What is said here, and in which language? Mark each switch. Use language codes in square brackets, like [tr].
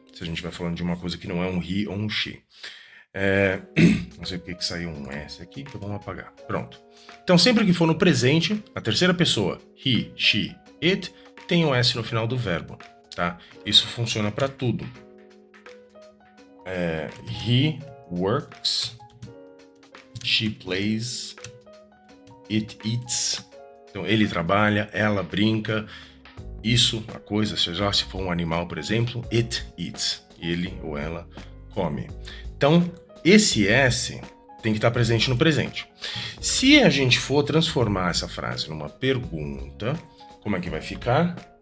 [pt] Se a gente vai falando de uma coisa que não é um he ou um she. Não sei porque que saiu um S aqui, então vamos apagar. Pronto. Então sempre que for no presente, a terceira pessoa, he, she, it, tem um S no final do verbo, tá? Isso funciona para tudo. [en] He works, she plays, it eats. [pt] Então ele trabalha, ela brinca. Isso, a coisa, seja se for um animal, por exemplo, [en] it eats. [pt] Ele ou ela come. Então, esse S tem que estar presente no presente. Se a gente for transformar essa frase numa pergunta, como é que vai ficar?